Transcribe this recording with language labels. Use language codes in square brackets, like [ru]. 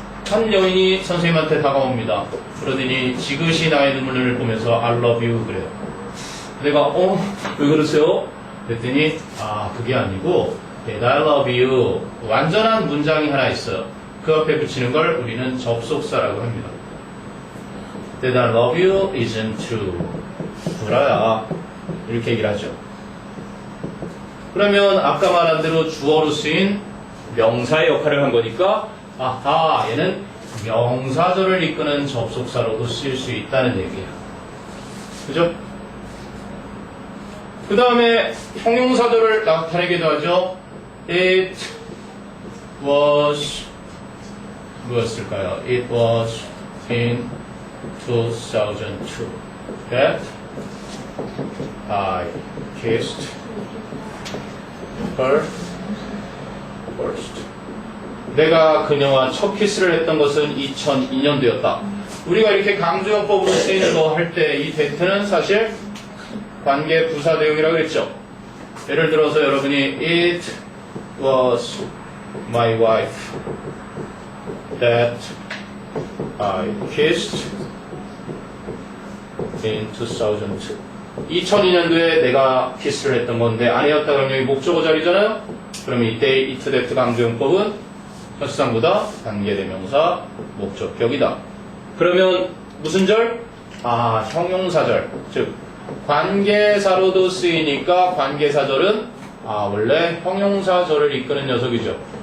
[ko] 한 여인이 선생님한테 다가옵니다. 그러더니 지그시 나의 눈물을 보면서 [en] I love you [ko] 그래요. 내가 왜 그러세요? 그랬더니 그게 아니고 [en] That I love you [ko] 완전한 문장이 하나 있어요. 그 앞에 붙이는 걸 우리는 접속사라고 합니다. [en] That I love you isn't true. [ko] 구라야. 이렇게 얘기를 하죠. 그러면 아까 말한 대로 주어로 쓰인 명사의 역할을 한 거니까 얘는 명사절을 이끄는 접속사로도 쓰일 수 있다는 얘기예요. 그죠? 그 다음에 형용사절을 나타내기도 하죠. [en] It was [ko] 무엇일까요? [en] It was in 2002 that I kissed her first. [ko] 내가 그녀와 첫 키스를 했던 것은 2002년도였다. 우리가 이렇게 강조형법으로 쓰이는 거 할 때 이 that는 사실 관계 부사 대용이라고 그랬죠. 예를 들어서 여러분이 [en] It was my wife that I kissed in 2002. [ko] 2002년도에 내가 키스를 했던 건데 아내였다 그러면 여기 목적어 자리잖아요. 그러면 이때 it that 강조형법은 현수상보다 관계대명사 목적격이다. 그러면 무슨 절? 형용사절. 즉 관계사로도 쓰이니까 관계사절은 원래 형용사절을 이끄는 녀석이죠.